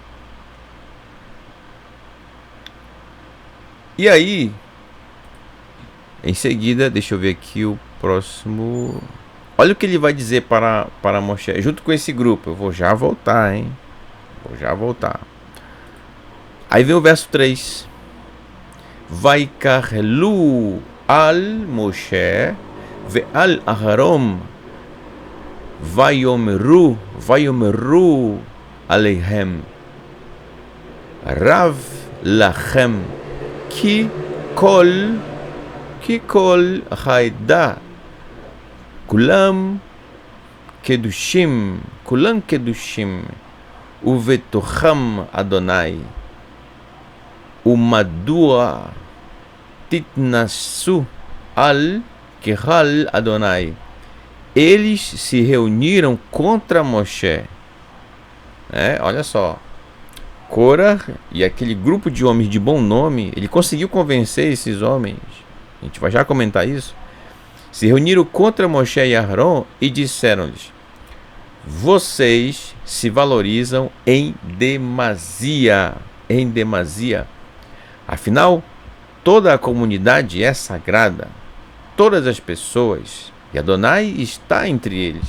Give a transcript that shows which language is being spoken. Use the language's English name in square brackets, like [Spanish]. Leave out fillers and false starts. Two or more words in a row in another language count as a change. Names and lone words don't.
[Portuguese] E aí, em seguida, deixa eu ver aqui o próximo. Olha o que ele vai dizer para Moshe, junto com esse grupo. Eu vou já voltar, hein? Vou já voltar. Aí vem o verso 3. [Hebrew] ויקהלו על משה ועל אהרן ויאמרו אליהם רב לכם כי כל העדה כלם קדשים ובתוכם ה' ומדוע תתנשאו על קהל ה. [Portuguese] Eles se reuniram contra Moshe. Olha só, Korah e aquele grupo de homens de bom nome, ele conseguiu convencer esses homens, a gente vai já comentar isso, se reuniram contra Moshe e Aharon e disseram-lhes: vocês se valorizam em demasia, afinal, toda a comunidade é sagrada, todas as pessoas, e Adonai está entre eles.